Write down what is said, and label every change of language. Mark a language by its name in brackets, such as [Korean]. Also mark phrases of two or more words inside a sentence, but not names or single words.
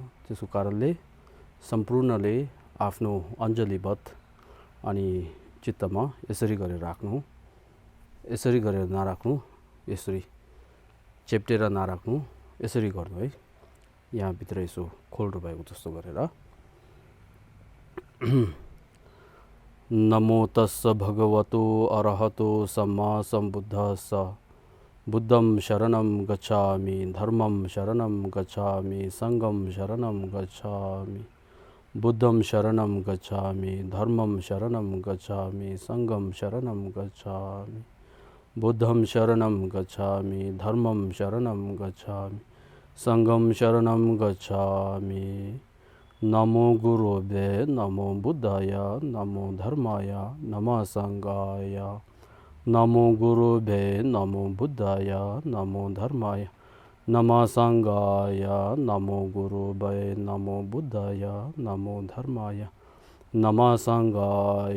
[Nepali] त्यसको कारणले सम्पूर्णले आफ्नो अञ्जलीबद्ध अनि चित्तमा यसरी गरेर राख्नु, यसरी गरेर नराख्नु, यसरी चेप्टेर नराख्नु, यसरी गर्नु है। यहाँभित्र यसो खोल्रो भएको जस्तो गरेर [Pali] नमो तस्स भगवतो अरहतो सम्मा सम्बुद्धस्स बुद्धं शरणं गच्छामि, धर्मं शरणं गच्छामि, संघं शरणं गच्छामि, बुद्धं शरणं गच्छामि, धर्मं शरणं गच्छामि, संघं शरणं गच्छामि, बुद्धं शरणं गच्छामि, धर्मं शरणं गच्छामि, संघं शरणं गच्छामि। [Sanskrit] नमो गुरुवे नमो बुद्धाय नमो धर्माय नमः संघाय। नमो गुरुवे नमो बुद्धाय नमो धर्माय नमः संघाय। नमो गुरुवे नमो बुद्धाय नमो धर्माय नमः संघाय।